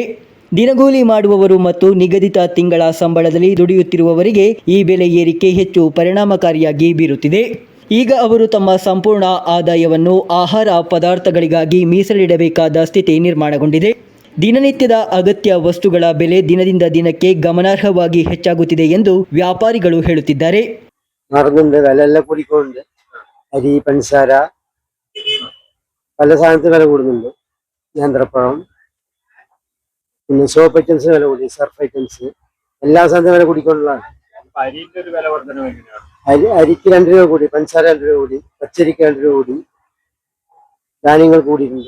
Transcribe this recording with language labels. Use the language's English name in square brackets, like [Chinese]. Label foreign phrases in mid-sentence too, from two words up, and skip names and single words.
[Kannada] ದಿನಗೂಲಿ ಮಾಡುವವರು ಮತ್ತು ನಿಗದಿತ ತಿಂಗಳ ಸಂಬಳದಲ್ಲಿ ದುಡಿಯುತ್ತಿರುವವರಿಗೆ ಈ ಬೆಲೆ ಏರಿಕೆ ಹೆಚ್ಚು ಪರಿಣಾಮಕಾರಿಯಾಗಿ ಬೀರುತ್ತಿದೆ. ಈಗ ಅವರು ತಮ್ಮ ಸಂಪೂರ್ಣ ಆದಾಯವನ್ನು ಆಹಾರ ಪದಾರ್ಥಗಳಿಗಾಗಿ ಮೀಸಲಿಡಬೇಕಾದ ಸ್ಥಿತಿ ನಿರ್ಮಾಣಗೊಂಡಿದೆ. ದಿನನಿತ್ಯದ ಅಗತ್ಯ ವಸ್ತುಗಳ ಬೆಲೆ ದಿನದಿಂದ ದಿನಕ್ಕೆ ಗಮನಾರ್ಹವಾಗಿ ಹೆಚ್ಚಾಗುತ್ತಿದೆ ಎಂದು ವ್ಯಾಪಾರಿಗಳು ಹೇಳುತ್ತಿದ್ದಾರೆ. [Malayalam] വില കൂടിക്കൊണ്ട് അരി, പഞ്ചസാര, പല സാധനത്തിന് വില കൂടുന്നുണ്ട്. നേന്ത്രപ്പഴം, പിന്നെ [English] soap items [Malayalam] വില കൂടി, സർഫ് ഐറ്റംസ്, എല്ലാ സാധനത്തിനും വില കൂടിക്കൊണ്ടുള്ളതാണ്. അരിക്ക് 2 രൂപ കൂടി, പഞ്ചസാര 2 രൂപ കൂടി, പച്ചരിക്ക് 2 രൂപ കൂടി, ധാന്യങ്ങൾ കൂടിയിട്ടുണ്ട്.